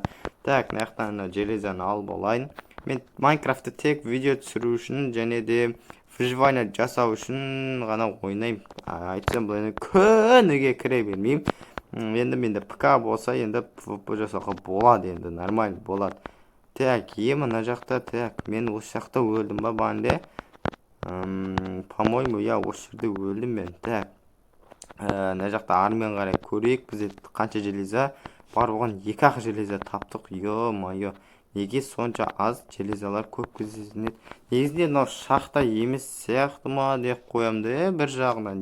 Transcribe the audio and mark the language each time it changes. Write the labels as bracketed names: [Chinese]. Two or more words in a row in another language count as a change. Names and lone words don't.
[Kazakh] Так, мына жақтан железаны алып алайын. Мен Майнкрафтты тек видео түсіру үшін және де выживание жасау үшін ғана ойнаймын. Айтсам бұл күніге кіре бермеймін. Енді менде ПК болса, енді PvP жасауға болады, енді нормально болады. Так, мына жақта, так, мен осы жақта өлдім ба банде? [Russian] По-моему, я [Kazakh] осы жерде өлдім мен. Так, мына жақта армен қарай көрейік, бізде қанша железа бар, оған 2-ақ железа таптық. Ё-майо, неге сонша аз железалар көп кездеседі? Негізінде мынау шахта емес сияқты ма деп қоямды, бір жағынан.